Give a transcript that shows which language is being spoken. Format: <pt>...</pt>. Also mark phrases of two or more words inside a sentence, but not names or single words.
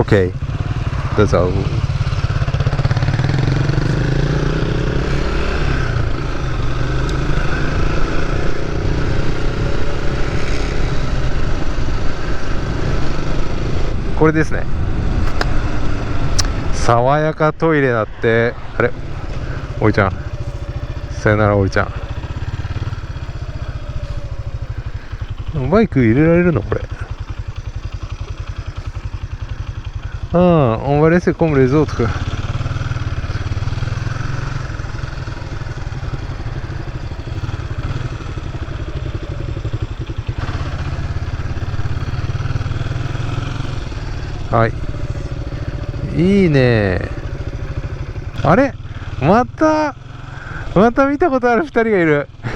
<ja>OK、 どうぞ。これですね。爽やかトイレだって。あれ、おいちゃん、さよならおいちゃん。バイク入れられるのこれ。</ja> <fr>on va laisser comme les autres。</fr> <ja>はい、いいね。あれ、また見たことある2人がいる。</ja>